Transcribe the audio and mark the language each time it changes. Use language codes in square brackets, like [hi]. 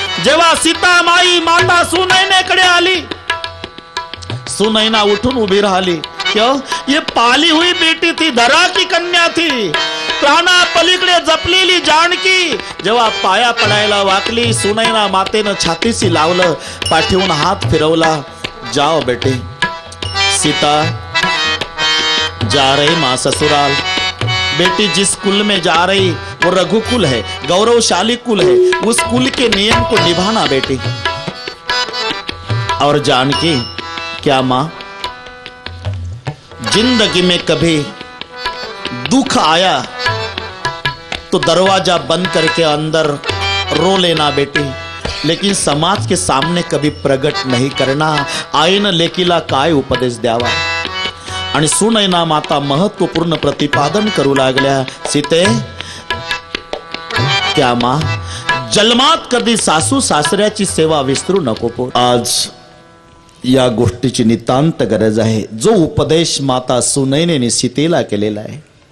[mr] जेव्हा सीता माई माता सुनैनेकडे आली, सुनैना उठून उभी राहिली। [hi] क्यों? ये पाली हुई बेटी थी, धरा की कन्या थी, [mr] प्राणा पलीकडे जपलेली जानकी जेव्हा पाया पडायला वाकली, सुनैना मातेनं छातीशी लावलं, पाठीवून हात फिरवला। [hi] जाओ बेटे, सीता जा रही मां ससुराल। बेटी जिस कुल में जा रही वो रघुकुल है, गौरवशाली कुल है, उस कुल के नियम को निभाना बेटी। और जानकी, क्या मां, जिंदगी में कभी दुख आया तो दरवाजा बंद करके अंदर रो लेना बेटी, लेकिन समाज के सामने कभी प्रगट नहीं करना। [mr] आईनं लेकीला काय उपदेश द्यावा। आणि सुनैना माता महत्वपूर्ण प्रतिपादन करू लागल्या, सीते, [hi] क्या मां, [mr] जन्मात कधी सासू सासऱ्याची सेवा विसरू नको पो। आज या गोष्टीची नितांत गरज आहे, जो उपदेश माता सुनैनेने सीतेला केलेला आहे।